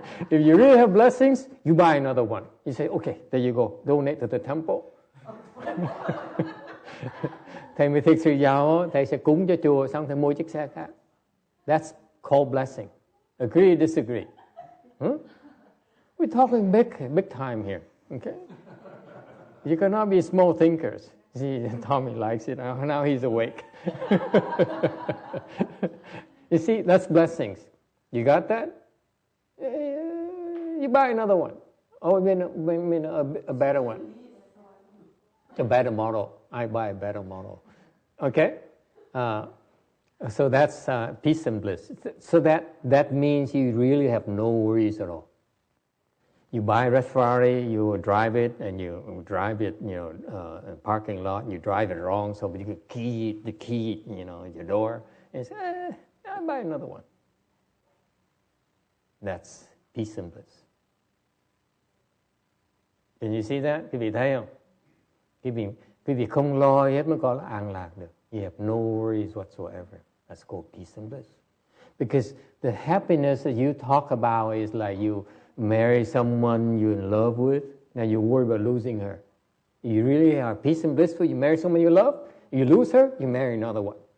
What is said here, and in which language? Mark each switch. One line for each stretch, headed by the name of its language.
English: If you really have blessings, you buy another one. You say, okay, there you go, donate to the temple.
Vietnamese: Thầy mới thực sự giàu, thầy sẽ cúng cho chùa, xong thầy mua chiếc xe khác.
English: That's called blessing. Agree or disagree? We're talking big time here, okay? You cannot be small thinkers. See, Tommy likes it. Now he's awake. You see, that's blessings. You got that? You buy another one. Oh, I mean a better one. A better model. I buy a better model. Okay? So that's peace and bliss. So that means you really have no worries at all. You buy a red Ferrari, you drive it, and you drive it, in a parking lot, and you drive it wrong, so you can key your door, and you say, I'll buy another one. That's peace and bliss. Can you see that?
Vietnamese: Quý vị thấy không? Quý vị không lo hết mới có là an lạc được.
English: You have no worries whatsoever. That's called peace and bliss. Because the happiness that you talk about is like you marry someone you're in love with, now you worry about losing her. You really are peace and blissful. You marry someone you love, you lose her, you marry another one.